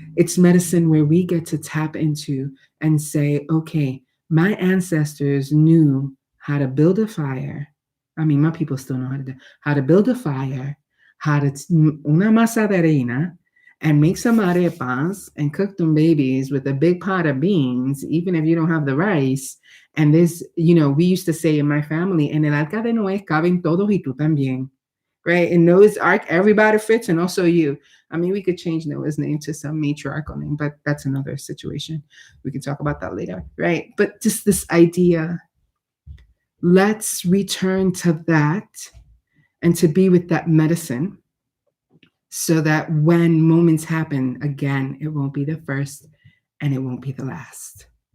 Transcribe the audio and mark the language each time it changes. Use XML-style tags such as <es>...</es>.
<en>It's medicine where we get to tap into and say, okay, my ancestors knew how to build a fire. I mean, my people still know how to build a fire, how to</en> <es>una masa de harina,</es> <en>and make some arepas and cook them babies with a big pot of beans, even if you don't have the rice. And this, we used to say in my family,</en> <es>en el arca de Noé caben todos y tú también,</es> <en>right? In Noah's Ark, everybody fits, and also you. I mean, we could change Noah's name to some matriarchal name, but that's another situation. We can talk about that later, right? But just this idea, let's return to that and to be with that medicine so that when moments happen, again, it won't be the first and it won't be the last.</en>